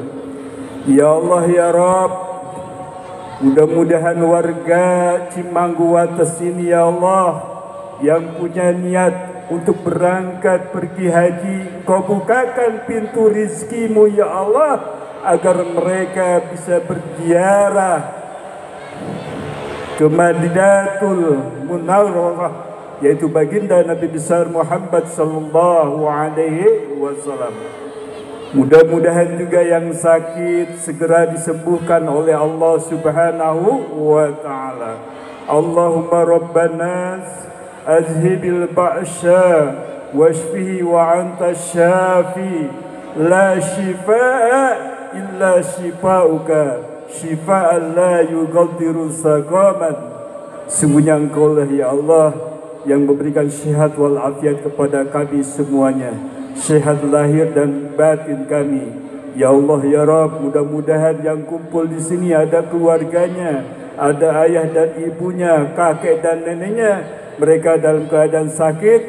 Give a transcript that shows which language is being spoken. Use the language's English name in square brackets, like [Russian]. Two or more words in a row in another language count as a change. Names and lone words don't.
[Indonesian] Ya Allah ya Rabb, mudah-mudahan warga Cimangguwates ini ya Allah, yang punya niat untuk berangkat pergi haji, Kau bukakan pintu rizki-Mu ya Allah, agar mereka bisa berziarah ke Madinatul Munawwarah, yaitu baginda Nabi besar Muhammad [Arabic] صلى الله عليه وسلم. [Indonesian] Mudah-mudahan juga yang sakit segera disembuhkan oleh Allah [Arabic] سبحانه وتعالى. اللهم رب الناس أذهب البأس واشفه وأنت الشافي لا شفاء إلا شفاؤك شفاء لا يغادر سقما. [Indonesian] Sungguhnya Engkau lah ya Allah yang memberikan syihat wal afiat kepada kami semuanya, syihat lahir dan batin kami. Ya Allah ya Rabb, mudah-mudahan yang kumpul di sini ada keluarganya, ada ayah dan ibunya, kakek dan neneknya, mereka dalam keadaan sakit.